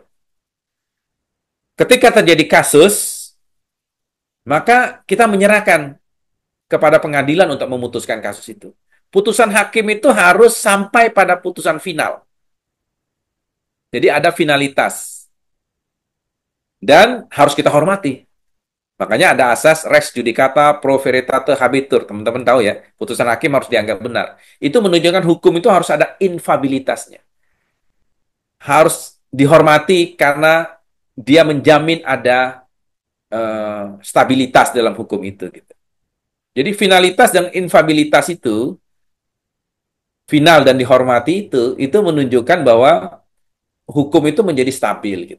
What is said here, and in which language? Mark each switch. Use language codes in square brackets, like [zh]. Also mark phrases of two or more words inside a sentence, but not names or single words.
[id] Ketika terjadi kasus, maka kita menyerahkan kepada pengadilan untuk memutuskan kasus itu. Putusan hakim itu harus sampai pada putusan final. Jadi ada finalitas. Dan harus kita hormati. Makanya ada asas [la] res judicata pro veritate habetur. [id] Teman-teman tahu ya, putusan hakim harus dianggap benar. Itu menunjukkan hukum itu harus ada infabilitasnya. Harus dihormati karena dia menjamin ada stabilitas dalam hukum itu. Gitu. Jadi finalitas dan infabilitas itu, final dan dihormati itu menunjukkan bahwa hukum itu menjadi stabil gitu.